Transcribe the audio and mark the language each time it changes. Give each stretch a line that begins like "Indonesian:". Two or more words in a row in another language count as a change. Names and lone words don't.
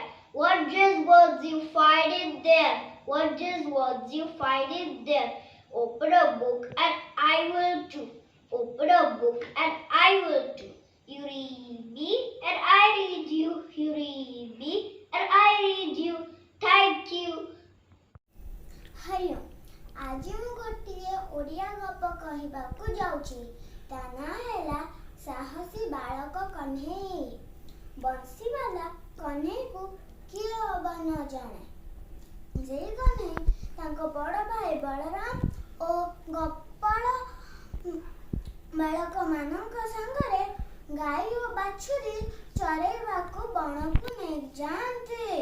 English: What just words you find in there? What just words you find in there? Open a book and I will too. Open a book and I will too. You read me and I read you. You read me and I read you. Thank you. Hello.
Odia: ଆଜି ମୁଁ ଗୋଟିଏ ଓଡ଼ିଆ ଗପ କହିବାକୁ ଯାଉଛି। ତା ନାଁ ହେଲା ସାହସୀ ବାଳକ କହ୍ନେଇ। ବଂଶୀବାଲା କହ୍ନେଇକୁ କିଏ ଅବା ନ ଜାଣେ। ସେଇ କହ୍ନେଇ ତାଙ୍କ ବଡ଼ ଭାଇ ବଳରାମ ଓ ଗୋପାଳ ବାଳକମାନଙ୍କ ସାଙ୍ଗରେ ଗାଈ ଓ ବାଛୁରୀ ଚରେଇବାକୁ ବଣକୁ ନେଇଯାଆନ୍ତି।